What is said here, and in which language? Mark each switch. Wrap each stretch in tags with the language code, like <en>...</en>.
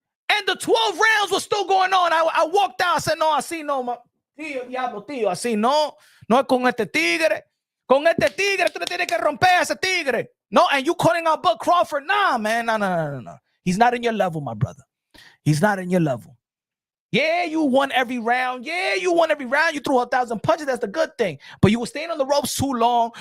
<en>And the 12 rounds was still going on. I walked out. I said, no,</en> <es>así no, tío, diablo, tío, así no. No es con este tigre. Con este tigre, tú le tienes que romper a ese tigre.</es> <en>No, and you calling out Bud Crawford? Nah, man. No. He's not in your level, my brother. He's not in your level. Yeah, you won every round. You threw 1,000 punches. That's the good thing. But you were staying on the ropes too long.</en>